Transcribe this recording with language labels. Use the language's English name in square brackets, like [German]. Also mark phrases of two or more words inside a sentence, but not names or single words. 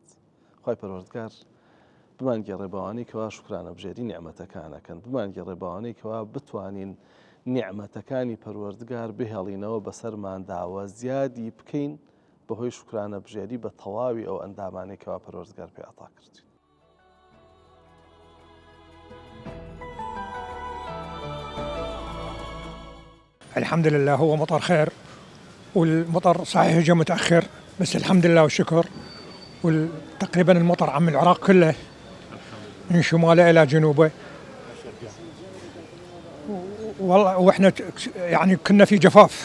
[Central Kurdish] خوای پەروەردگار بمانگەڕێ بەوانەی کەوا شکرانە بژێری نیعمەتەکانەکەن، بمانگەڕێ بەوانەی کەوا بتوانین نیعمەتەکانی پەروەردگار بهێڵینەوە بەسەرمانداوە زیادی بکەین بەهۆی شکرانە بژێری بە تەواوی ئەو ئەندامانەی کەوا پەروەردگار پێ عەتا کردوین. [Arabic] الحمد لله هو مطر خير، والمطر صحيح جاء متأخر بس الحمد لله والشكر. وتقريبا المطر عم العراق كله من شماله إلى جنوبه، والله واحنا يعني كنا في جفاف.